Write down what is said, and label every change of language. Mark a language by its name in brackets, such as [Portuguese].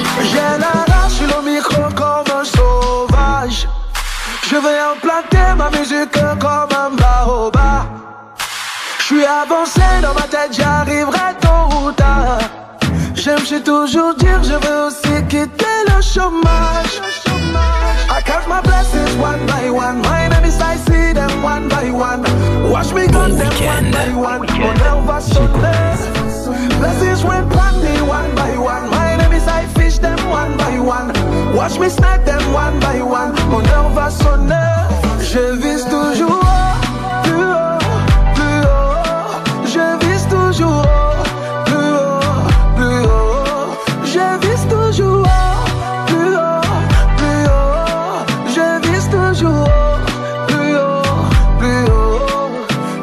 [French] J'ai la rage sur le micro comme un sauvage. Je vais implanter ma musique comme un baobab. Je suis avancé dans ma tête, j'arriverai tôt ou tard. J'aime toujours dire, je veux aussi quitter le chômage. [English] I count my blessings one by one. My enemies, I see them one by one. Watch me gun them one by one. [French] Mon heure va sonner. [English] Blessings went upon me one by one. My enemies, I fish them one by one. Watch me snipe them one by one. [French] Mon heure va sonner. Je vise toujours haut, plus haut, plus haut. Je vise toujours haut, plus haut, plus haut. Je vise toujours haut, plus haut, plus haut. Je vise toujours haut, plus haut, plus haut.